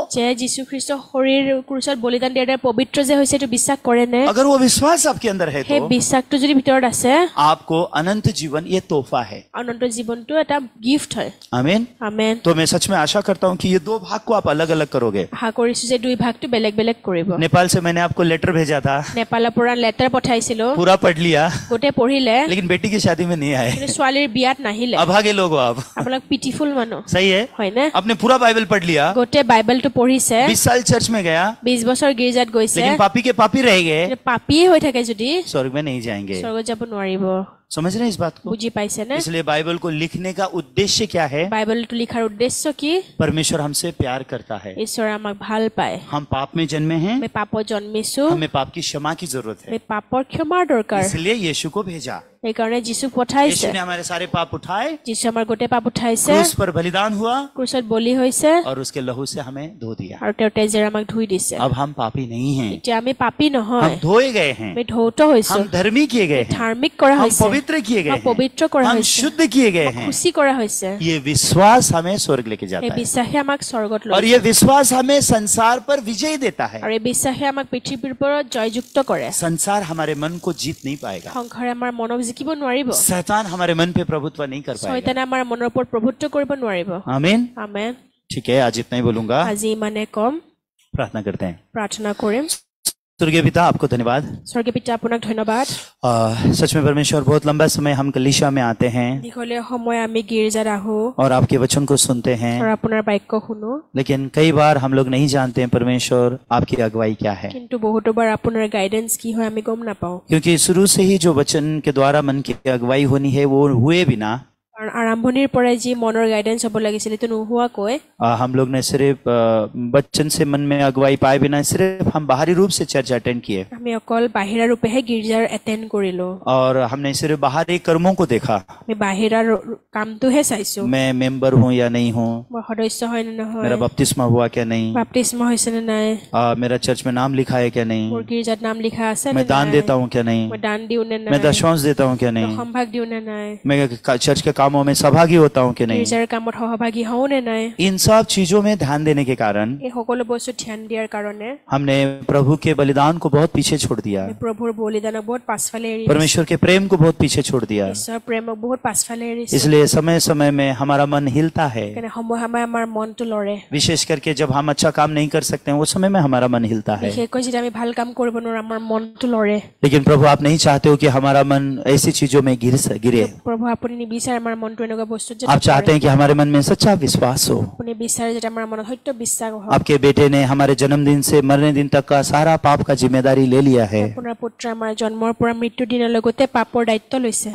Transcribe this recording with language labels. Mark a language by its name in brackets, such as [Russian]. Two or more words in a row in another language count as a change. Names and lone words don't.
[Assamese] যে যীশু খ্ৰীষ্টৰ শৰীৰ ক্ৰুচত বলিদান দিয়াৰ দ্বাৰা পবিত্ৰ যে হৈছে এইটো বিশ্বাস কৰে নে? [Hindi] अगर वो विश्वास आपके अंदर है [Assamese] সেই [Hindi] तो [Assamese] বিশ্বাসটো যদি ভিতৰত আছে, [Hindi] आपको अनंत जीवन ये तोहफा है। [Assamese] অনন্ত জীৱনটো এটা গিফ্ট হয়। [Hindi] आमीन। [Assamese] আমেন। [Hindi] तो मैं सच में आशा करता हूँ कि ये दो भाग को आप अलग अलग करोगे। [Assamese] আশা কৰিছো যে দুই ভাগটো বেলেগ বেলেগ কৰিব। [Hindi] नेपाल से मैंने आपको लेटर भेजा था, [Assamese] নেপালৰ পৰা লেটাৰ পঠাইছিলো, [Hindi] पूरा पढ़ लिया, [Assamese] গোটেই পঢ়িলে, [Hindi] लेकिन बेटी की शादी में नहीं आए। [Assamese] কিন্তু ছোৱালীৰ বিয়াত নাহিলে। [Hindi] अभागे लोग हो आप। [Assamese] আপোনাক পিটিফুল মানুহ, [Hindi] सही है? [Assamese] হয়নে? [Hindi] आपने पूरा बाइबल पढ़ लिया, [Assamese] গোটেই বাইবেলটো পঢ়িছে, [Hindi] 20 साल चर्च में गया, [Assamese] 20 বছৰ গীৰ্জাত গৈছে, [Hindi] लेकिन पापी के पापी रह गए, [Assamese] কিন্তু পাপীয়ে হৈ থাকে যদি [Hindi] स्वर्ग में नहीं जाएंगे। [Assamese] স্বৰ্গত যাব নোৱাৰিব। [Hindi] समझ रहे हैं इस बात को? [Assamese] বুজি পাইছেনে? [Hindi] इसलिए बाइबल को लिखने का उद्देश्य क्या है? [Assamese] বাইবেলটো লিখাৰ উদ্দেশ্য কি? [Hindi] परमेश्वर हमसे प्यार करता है। [Assamese] ঈশ্বৰে আমাক ভাল পায়। [Hindi] हम पाप में जन्मे हैं, [Assamese] আমি পাপত জন্মিছো, [Hindi] हमें पाप की क्षमा की जरूरत [Assamese] আমি [Hindi] है, [Assamese] পাপৰ ক্ষমাৰ দৰকাৰ। [Hindi] इसलिए यीशु को भेजा। [Assamese] সেইকাৰণে যীশুক পঠাইছে। [Hindi] यीशु ने हमारे सारे पाप उठाए, [Assamese] যীশু আমাৰ গোটেই পাপ উঠাইছে, [Hindi] क्रूस पर बलिदान हुआ [Assamese] ক্ৰুচত বলি হৈছে, [Hindi] और उसके लहू से हमें धो दिया। [Assamese] আৰু তেওঁৰ তেজেৰে আমাক ধুই দিছে। [Hindi] अब हम पापी नहीं हैं, [Assamese] এতিয়া আমি পাপী নহয়, [Hindi] हम धोए गए हैं, [Assamese] আমি ধৌত হৈছো, [Hindi] हम धर्मी किए गए हैं, [Assamese] ধাৰ্মিক কৰা [Hindi] हम [Assamese] হৈছে, [Hindi] पवित्र किए गए [Assamese] আমাক [Hindi] हैं, [Assamese] পবিত্ৰ কৰা [Hindi] हम [Assamese] হৈছে, [Hindi] शुद्ध किए गए हैं। [Assamese] খুচি কৰা হৈছে। [Hindi] ये विश्वास हमें स्वर्ग लेके [Assamese] এই [Hindi] जाता है [Assamese] বিশ্বাসে আমাক স্বৰ্গত লৈ [Hindi] और [Assamese] যায়। [Hindi] ये विश्वास हमें संसार पर विजय देता है। [Assamese] আৰু এই বিশ্বাসে আমাক পৃথিৱীৰ ওপৰত জয়যুক্ত কৰে। [Hindi] संसार हमारे मन को जीत नहीं पाएगा, [Assamese] সংসাৰে আমাৰ মনক জিকিব নোৱাৰিব, [Hindi] शैतान हमारे मन पे प्रभुत्व नहीं कर पाएगा। [Assamese] শয়তানে আমাৰ মনৰ ওপৰত প্ৰভুত্ব কৰিব নোৱাৰিব। [Hindi] आमीन। [Assamese] আমেন। [Hindi] ठीक है, आज इतना ही बोलूंगा, [Assamese] আজি ইমানে কম, [Hindi] प्रार्थना करते हैं। [Assamese] প্ৰাৰ্থনা কৰিম। [Hindi] स्वर्गीय पिता, आपको धन्यवाद। [Assamese] স্বৰ্গীয় পিতা আপোনাক ধন্যবাদ। [Hindi] सच में परमेश्वर, बहुत लंबा समय हम कलीसिया में आते हैं [Assamese] দীঘলীয়া সময় আমি গীৰ্জাত আহো [Hindi] और आपके वचन को सुनते हैं, [Assamese] আৰু আপোনাৰ বাক্য শুনো, [Hindi] लेकिन कई बार हम लोग नहीं जानते हैं परमेश्वर आपकी अगुवाई क्या है, [Assamese] কিন্তু বহুতো বাৰ আপোনাৰ গাইডেন্স কি হয় আমি গম নাপাওঁ। [Hindi] क्योंकि शुरू से ही जो वचन के द्वारा मन की अगुवाई होनी है वो हुए बिना [Assamese] কাৰণ আৰম্ভণিৰ পৰাই যি মনৰ গাইডেন্স হ'ব লাগিছিল এইটো নোহোৱাকৈ [Hindi] हम लोग ने सिर्फ बच्चन से मन में अगुवाई पाए बिना सिर्फ हम बाहरी रूप से चर्च अटेंड किए [Assamese] আমি অকল বাহিৰা ৰূপেহে গীৰ্জাৰ এটেণ্ড কৰিলো। [Hindi] और हमने सिर्फ बाहरी कर्मों को देखा, [Assamese] আমি বাহিৰা কামটোহে চাইছো, [Hindi] मैं मेंबर हूँ या नहीं हूँ, [Assamese] মই সদস্য হয় নে নহয়, [Hindi] मेरा बपतिस्मा हुआ क्या नहीं, [Assamese] বাপ্তিস্ম হৈছে নে নাই, [Hindi] मेरा चर्च में नाम लिखा है क्या नहीं, [Assamese] মোৰ গীৰ্জাত নাম লিখা আছে নে [Hindi] मैं दान [Assamese] নাই, [Hindi] देता हूँ क्या नहीं, [Assamese] মই দান দিওঁ নে [Hindi] मैं [Assamese] নাই, [Hindi] दशांश देता हूँ क्या नहीं, [Assamese] সম্ভাগ দিওঁ নে নাই, [Hindi] मैं चर्च के कामों में सहभागी होता हूँ कि नहीं। [Assamese] গীৰ্জাৰ কামত সহভাগী হওঁ নে নাই, [Hindi] इन सब चीजों में ध्यान देने के कारण [Assamese] এই সকলো বস্তু ধ্যান দিয়াৰ কাৰণে [Hindi] हमने प्रभु के बलिदान को बहुत पीछे छोड़ दिया, [Assamese] আমি প্ৰভুৰ বলিদানক বহুত পাছফালে এৰি [Hindi] परमेश्वर के प्रेम को बहुत पीछे छोड़ दिया। [Assamese] ঈশ্বৰৰ প্ৰেমক বহুত পাছফালে এৰিছো। [Hindi] इसलिए समय समय में हमारा मन हिलता है, [Assamese] সেইকাৰণে সময় সময় আমাৰ মনটো লৰে, [Hindi] विशेष करके जब हम अच्छा काम नहीं कर सकते हैं, वो समय में हमारा मन हिलता है। [Assamese] বিশেষকৈ যেতিয়া আমি ভাল কাম কৰিব নোৱাৰো আমাৰ মনটো লৰে। [Hindi] लेकिन प्रभु, आप नहीं चाहते हो कि हमारा मन ऐसी चीजों में गिरे। [Assamese] প্ৰভু আপুনি নিবিচাৰে আমাৰ মনটো এনেকুৱা বস্তুত যে [Hindi] आप चाहते हैं कि हमारे मन में सच्चा विश्वास हो। [Assamese] আপুনি বিচাৰে যে আমাৰ মনত সত্য বিশ্বাস হওক। [Hindi] आपके बेटे ने हमारे जन्मदिन से मरने दिन तक का सारा पाप का जिम्मेदारी ले लिया है। [Assamese] আপোনাৰ পুত্ৰ আমাৰ জন্মৰ পৰা মৃত্যু দিনলৈ গোটেই পাপৰ দায়িত্ব লৈছে।